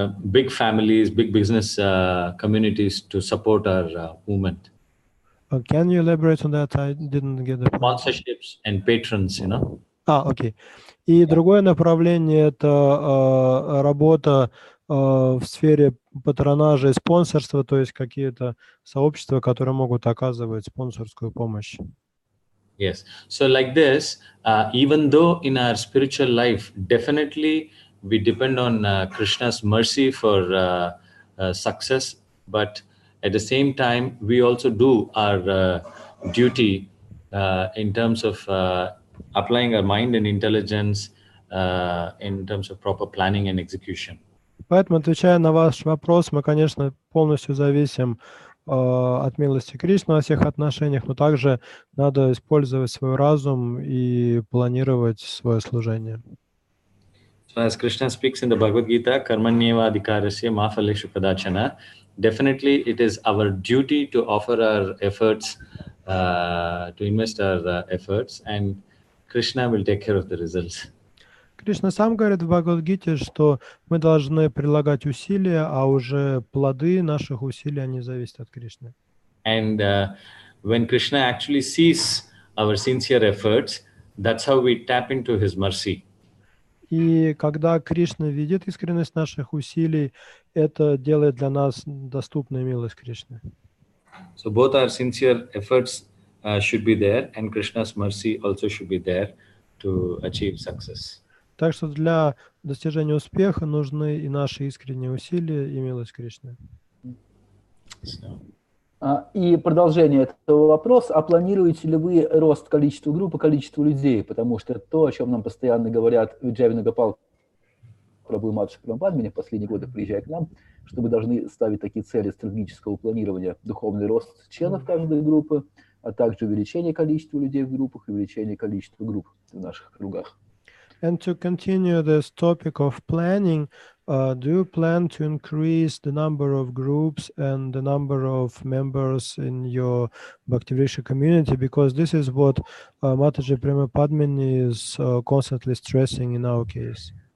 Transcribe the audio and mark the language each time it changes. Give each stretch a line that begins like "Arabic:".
English: Big families, big business communities to support our movement. Can you elaborate on that? I didn't get the point. Sponsorships and patrons, you know.
Russian: Окей. И другое направление – это работа в сфере патронажа и спонсорства, то есть какие-то сообщества, которые могут оказывать спонсорскую помощь.
English: Yes. So like this, even though in our spiritual life, definitely we depend on Krishna's mercy for success, but at the same time, we also do our duty in terms of applying our mind and intelligence in terms of proper planning and execution.
Russian: Поэтому, отвечая на ваш вопрос, мы, конечно, полностью зависим от милости Кришны во всех отношениях, но также надо использовать свой разум и планировать свое служение.
English: So as Krishna speaks in the Bhagavad Gita,
Sanskrit: karmanyeva adhikarasya ma phaleshu kadachana,
English: definitely it is our duty to offer our efforts, to invest our efforts, and Krishna will take care of the results.
Russian: Кришна сам говорит в Бхагавад-гите, что мы должны прилагать усилия, а уже плоды наших усилий, они зависят от Кришны.
English: And when Krishna actually sees our sincere efforts, that's how we tap into his mercy.
Russian: И когда Кришна видит искренность наших усилий, это делает для нас доступной милость Кришны.
English: So both our sincere efforts should be there, and Krishna's mercy also should be there to achieve success.
Russian: Так что для достижения успеха нужны и наши искренние усилия, и милость Кришны. И продолжение этого вопроса. А планируете ли вы рост количества групп и количества людей? Потому что то, о чем нам постоянно говорят Виджай Нагапал, Прабху Младший Прабхупадмини в последние годы, приезжая к нам, что мы должны ставить такие цели стратегического планирования: духовный рост членов каждой группы, а также увеличение количества людей в группах и увеличение количества групп в наших кругах.
English: And to continue this topic of planning, do you plan to increase the number of groups and the number of members in your Bhaktivinoda community? Because this is what Mataji Prema Padmini is constantly stressing in our case.